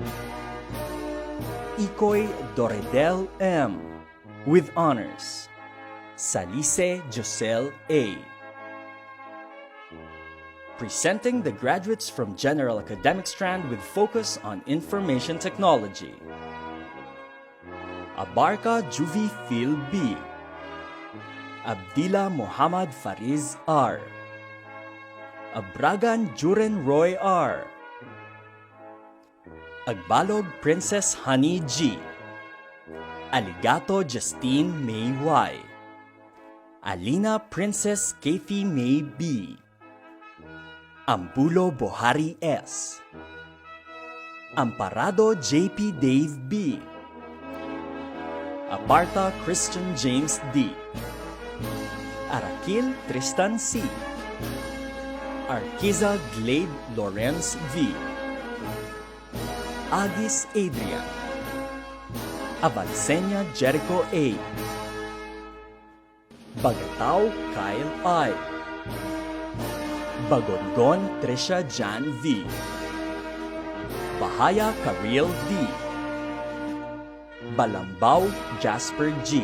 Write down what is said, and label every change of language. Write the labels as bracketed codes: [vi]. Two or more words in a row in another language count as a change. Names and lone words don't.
[en] Ikoy Doredel M. with honors. Salice Josel A. Presenting the graduates from General Academic Strand with focus on Information Technology. Abarca Juvi Phil B. Abdila Muhammad Fariz R. Abragan Juren Roy R. Agbalog Princess Honey G. Aligato Justine May Y. Alina Princess Kathy May B. Ambulo Bohari S. Amparado JP Dave B. Aparta Christian James D. Arakil Tristan C. Arquiza Glade Lawrence V. Agis Adrian. Avansenya Jericho A. Bagatao Kyle I. Bagongon Trisha Jan V. Bahaya Karil D. Balambao Jasper G.